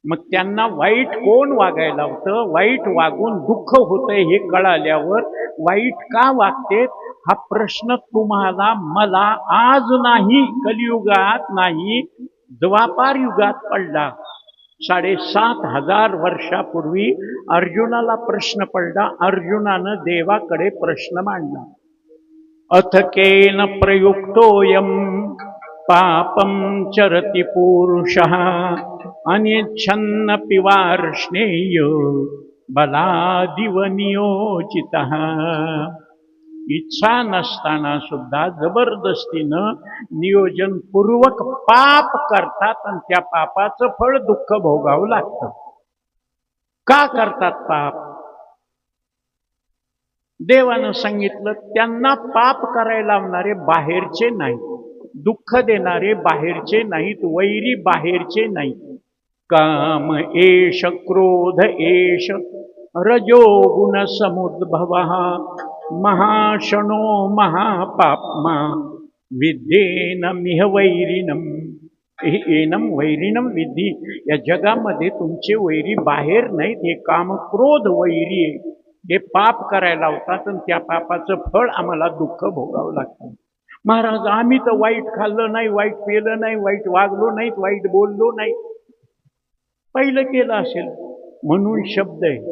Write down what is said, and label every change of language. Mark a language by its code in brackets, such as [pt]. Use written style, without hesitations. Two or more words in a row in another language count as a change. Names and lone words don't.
[mr] मग त्यांना वाईट कोण वागायला होतं, वाईट वागून दुःख होतंय हे कळाल्यावर वाईट का वागते हा प्रश्न तुम्हाला मला आज नाही, कलियुगात नाही, द्वापार युगात पडला. 7,500 वर्षापूर्वी अर्जुनाला प्रश्न पडला. अर्जुनानं देवाकडे प्रश्न मांडला. [sa] अथ केन प्रयुक्तोऽयं पापं चरति पुरुषः अनिच्छन्नपि वार्ष्णेय बलादिव नियोजितः. [mr] इच्छा नसताना सुद्धा जबरदस्तीनं नियोजनपूर्वक पाप करतात आणि त्या पापाचं फळ दुःख भोगावं लागतं. का करतात पाप? देवानं सांगितलं त्यांना पाप करायला लावणारे बाहेरचे नाही, दुःख देणारे बाहेरचे नाहीत, वैरी बाहेरचे नाहीत. [sa] काम एष क्रोध एष रजोगुण समुद्भवः महाशनो महापाप्मा विद्येनमिह वैरिणम. एनम वैरिणम विद्धी. [mr] या जगामध्ये तुमचे वैरी बाहेर नाहीत, हे काम क्रोध वैरी आहे. हे पाप करायला होतात आणि त्या पापाचं फळ आम्हाला दुःख भोगावं लागतं. महाराज आम्ही तर वाईट खाल्लं नाही, वाईट पेलं नाही, वाईट वागलो नाहीत, वाईट बोललो नाही. पहिलं केलं असेल म्हणून शब्द आहे.